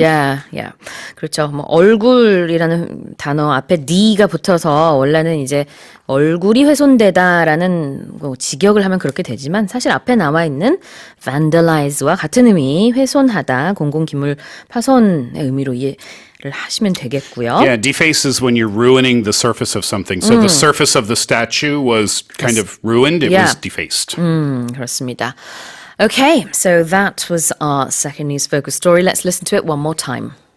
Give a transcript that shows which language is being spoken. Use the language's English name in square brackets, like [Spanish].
[Korean] Yeah. 그렇죠. 뭐 얼굴이라는 단어 앞에 D가 붙어서 원래는 이제 얼굴이 훼손되다라는 직역을 하면 그렇게 되지만 사실 앞에 나와 있는 vandalize와 같은 의미, 훼손하다, 공공기물 파손의 의미로 이해를 하시면 되겠고요. [English] Yeah, deface is when you're ruining the surface of something. So the surface of the statue was kind of ruined. It was defaced. [Korean] 그렇습니다. [English] Okay, so that was our second news focus story. Let's listen to it one more time.